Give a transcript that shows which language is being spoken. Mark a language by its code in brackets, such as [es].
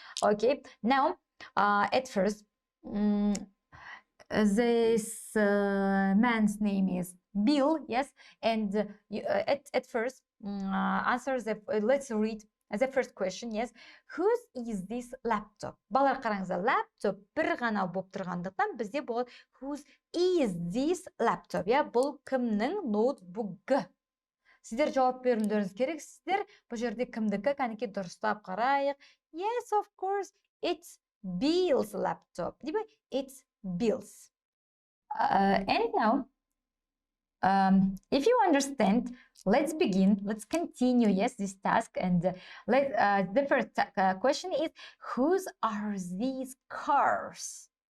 [en] Okay, now at first this man's name is Bill, yes, and at first answer the, let's read the first question, yes. Whose is this laptop? [kk] Балар қараңыздар, laptop бір ғана болып тұрғандықтан бізде болады [en] whose is this laptop? [kk] Я, бұл кімнің ноутбугі? Сіздер жауап берулеріңіз керек. Сіздер бұл жерде кімдікі? Кәнеке дұрыстап қарайық. [en] Yes, of course, it's Bill's laptop. It's Bill's. And now, if you understand, let's begin. Let's continue, yes, this task. And the first question is, whose are these cars?